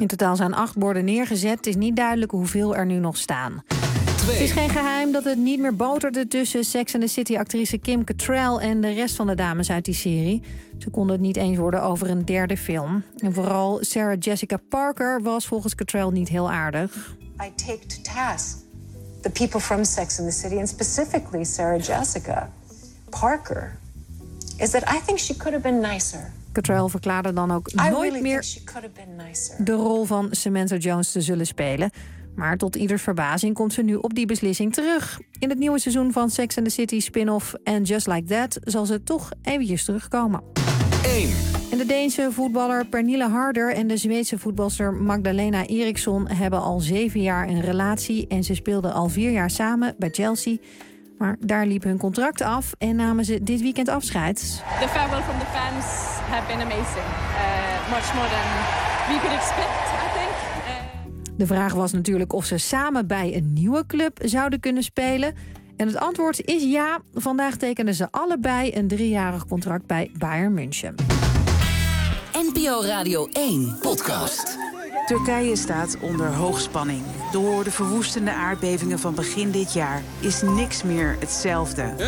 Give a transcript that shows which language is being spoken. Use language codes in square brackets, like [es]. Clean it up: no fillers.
[nl] In totaal zijn 8 borden neergezet. Het is niet duidelijk hoeveel er nu nog staan. 2. Het is geen geheim dat het niet meer boterde tussen Sex and the City-actrice Kim Cattrall en de rest van de dames uit die serie. Ze konden het niet eens worden over een derde film. En vooral Sarah Jessica Parker was volgens Cattrall niet heel aardig. [en] I take to task the people from Sex and the City, and specifically Sarah Jessica Parker, is that I think she could have been nicer. [nl] Cattrall verklaarde dan ook nooit meer de rol van Samantha Jones te zullen spelen. Maar tot ieders verbazing komt ze nu op die beslissing terug. In het nieuwe seizoen van Sex and the City spin-off And Just Like That zal ze toch eventjes terugkomen. 1. En de Deense voetballer Pernille Harder en de Zweedse voetbalster Magdalena Eriksson hebben al 7 jaar een relatie en ze speelden al 4 jaar samen bij Chelsea. Maar daar liep hun contract af en namen ze dit weekend afscheid. [en] The farewell from the fans have been amazing. Much more than we could expect. [nl] De vraag was natuurlijk of ze samen bij een nieuwe club zouden kunnen spelen. En het antwoord is ja. Vandaag tekenden ze allebei een 3-jarig contract bij Bayern München. NPO Radio 1 podcast. Turkije staat onder hoogspanning. Door de verwoestende aardbevingen van begin dit jaar is niks meer hetzelfde.